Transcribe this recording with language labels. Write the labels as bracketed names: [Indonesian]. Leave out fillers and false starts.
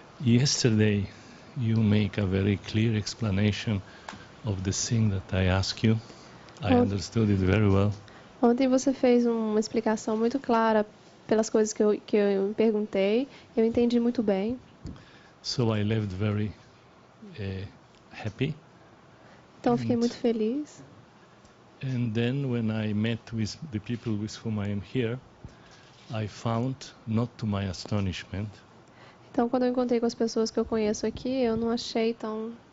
[English] Yesterday, you make a very clear explanation of the thing that I asked you. I Oh. understood it very well. [Portuguese] Ontem você fez uma explicação muito clara pelas coisas que eu me perguntei. Eu entendi muito bem. [English] So I left very happy. [Portuguese] Então eu fiquei muito feliz. [English] And then when I met with the people with whom I am here, I found, not to my astonishment, [Portuguese] Então quando eu encontrei com as pessoas que eu conheço aqui, eu não achei tão...